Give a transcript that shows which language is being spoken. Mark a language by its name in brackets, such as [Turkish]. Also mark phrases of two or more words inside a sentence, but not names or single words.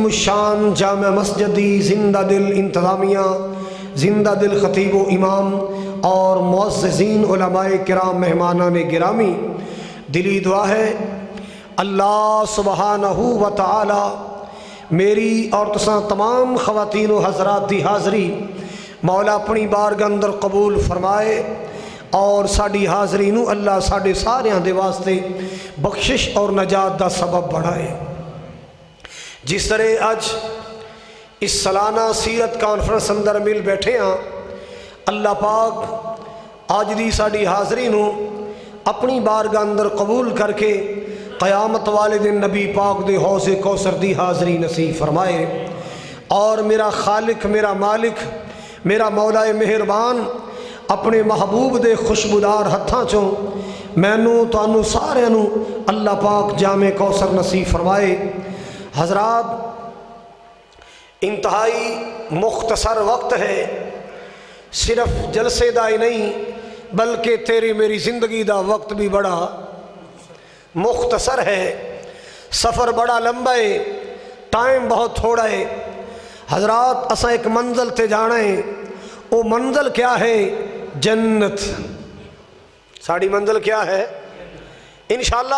[Punjabi] الشان جامع مسجدی زندہ دل انتظامیہ زندہ دل خطیب و امام اور معززین علماء کرام مہمانان گرامی دلی دعا ہے اللہ سبحانہ و تعالی میری اور تساں تمام خواتین و حضرات دی حاضری مولا اپنی بارگاہ اندر قبول فرمائے اور ساڑی حاضری نو اللہ ساڑے ساریاں دے واسطے بخشش اور نجات دا سبب بڑھائے جس طرح آج اس سالانہ سیرت کانفرنس اندر مل بیٹھے ہیں اللہ پاک آج دی ساڑی حاضری نو اپنی بارگاہ اندر قبول کر کے قیامت والے دن نبی پاک دے حوض کوثر دی حاضری نصیب فرمائے اور میرا خالق میرا مالک میرا مولا مہربان اپنے محبوب دے خوشبودار ہتھاں چوں مینوں تانوں سارے نوں اللہ پاک جامع کوثر نصیب فرمائے حضرات انتہائی مختصر وقت ہے صرف جلسے دا ہی نہیں بلکہ تیری میری زندگی دا وقت بھی بڑا مختصر ہے سفر بڑا لمبا ہے ٹائم بہت تھوڑا ہے حضرات اساں ایک منزل تے جانا ہے وہ منزل کیا ہے جنت ساڑی منزل کیا ہے انشاءاللہ